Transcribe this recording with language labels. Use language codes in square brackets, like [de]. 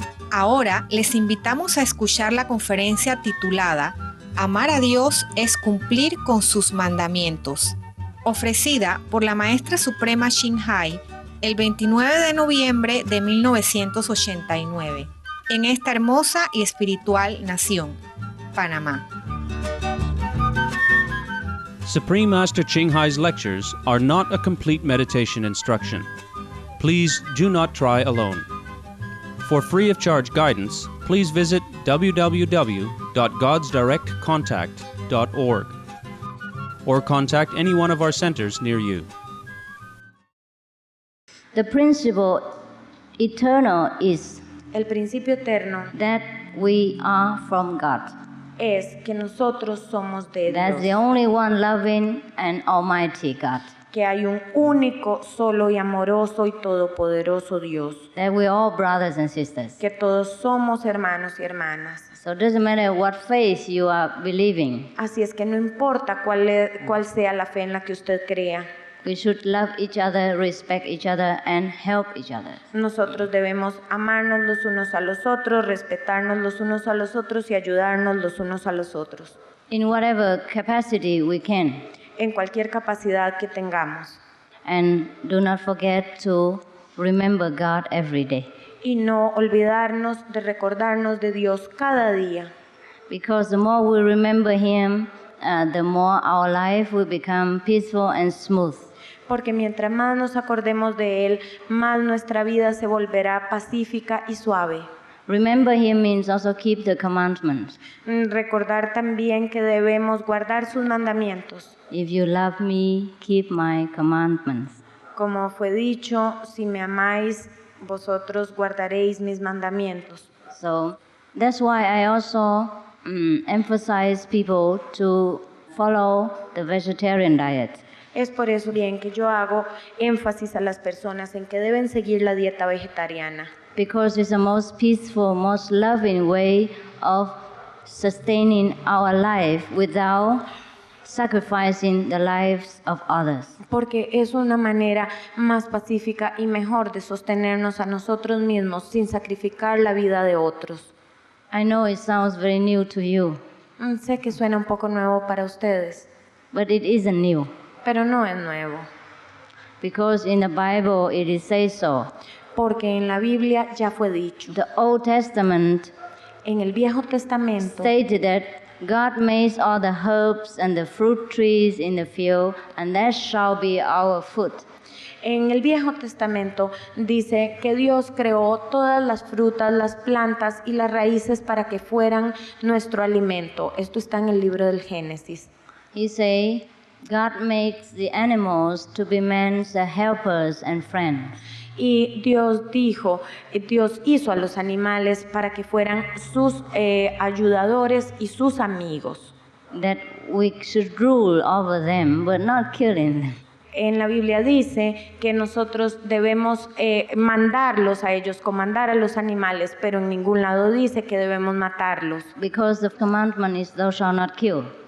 [es] Ahora les invitamos a escuchar la conferencia titulada Amar a Dios es cumplir con sus mandamientos, ofrecida por la Maestra Suprema Ching Hai el 29 de noviembre de 1989, en esta hermosa y espiritual nación, Panamá. [en] Supreme Master Ching Hai's lectures are not a complete meditation instruction. Please do not try alone. For free of charge guidance, please visit www.godsdirectcontact.org or contact any one of our centers near you. The principle eternal is [es] El principio eterno [en] that we are from God. [es] es que nosotros somos de [en] That's the [es] Dios, [en] only one loving and almighty God. [es] que hay un único, solo y amoroso y todopoderoso Dios, [en] That we're all brothers and sisters. [es] que todos somos hermanos y hermanas. [en] So it doesn't matter what faith you are believing. [es] Así es que no importa cuál sea la fe en la que usted crea, [en] We should love each other, respect each other, and help each other. [es] nosotros debemos amarnos los unos a los otros, respetarnos los unos a los otros y ayudarnos los unos a los otros, [en] In whatever capacity we can. [es] en cualquier capacidad que tengamos. [en] And do not forget to remember God every day. [es] Y no olvidarnos de recordarnos de Dios cada día, [en] Because the more we remember Him, the more our life will become peaceful and smooth. [es] porque mientras más nos acordemos de Él, más nuestra vida se volverá pacífica y suave. [en] Remember Him means also keep the commandments. [es] Recordar también que debemos guardar sus mandamientos. [en] If you love me, keep my commandments. [es] Como fue dicho, si me amáis, vosotros guardaréis mis mandamientos. [en] So that's why I also emphasize people to follow the vegetarian diet. [es] Es por eso bien que yo hago énfasis a las personas en que deben seguir la dieta vegetariana, [en] Because it's the most peaceful, most loving way of sustaining our life without sacrificing the lives of others. [es] porque es una manera más pacífica y mejor de sostenernos a nosotros mismos sin sacrificar la vida de otros. [en] I know it sounds very new to you, [es] Sé que suena un poco nuevo para ustedes, [en] but it isn't new, [es] pero no es nuevo, [en] because in the Bible it is says so. [es] porque en la Biblia ya fue dicho. [en] The Old Testament [es] En el Viejo Testamento [en] stated that God made all the herbs and the fruit trees in the field, and that shall be our food. [es] En el Viejo Testamento dice que Dios creó todas las frutas, las plantas y las raíces para que fueran nuestro alimento. Esto está en el libro del Génesis. [en] He say, God makes the animals to be man's helpers and friends. [es] Y Dios hizo a los animales para que fueran sus ayudadores y sus amigos. [en] That we should rule over them, but not killing them. [es] En la Biblia dice que nosotros debemos mandarlos a ellos, comandar a los animales, pero en ningún lado dice que debemos matarlos. [en] Because the commandment is thou shalt not kill.